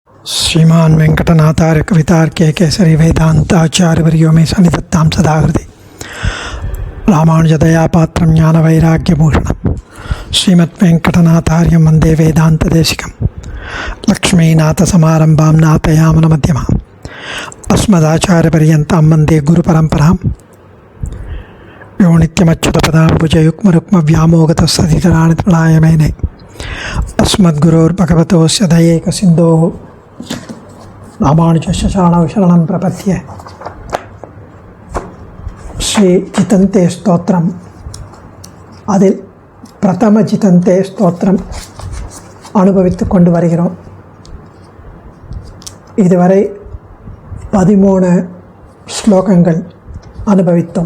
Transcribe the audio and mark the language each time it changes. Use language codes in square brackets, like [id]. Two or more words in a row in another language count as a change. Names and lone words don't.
[sa] श्रीमान वेंकटनाथार्य कवितार्के केसरी वेदांताचार्यवर्यो मे सन्निधत्तां सदाहृदि रामानुजदयापात्रं ज्ञानवैराग्यभूषणं श्रीमद्वेंकटनाथार्यं वन्दे वेदान्तदेशिकं लक्ष्मीनाथसमारम्भां नाथयामनमध्यमाम् अस्मदाचार्यपर्यन्तां वन्दे गुरुपरम्परां यो नित्यमच्युतपदाम्बुजयुग्मरुक्मव्यामोगतस्सदितराणि तृणाय मेने अस्मद्गुरोर्भगवतोऽस्य दयैकसिन्धोः रामानुजस्य चरणौ शरणं प्रपद्ये. [ta] ஸ்ரீ ஜிதந்தே ஸ்தோத்திரம், அதில் பிரதம ஜிதந்தே ஸ்தோத்திரம் அனுபவித்து கொண்டு வருகிறோம். இதுவரை 13 ஸ்லோகங்கள் அனுபவித்தோம்.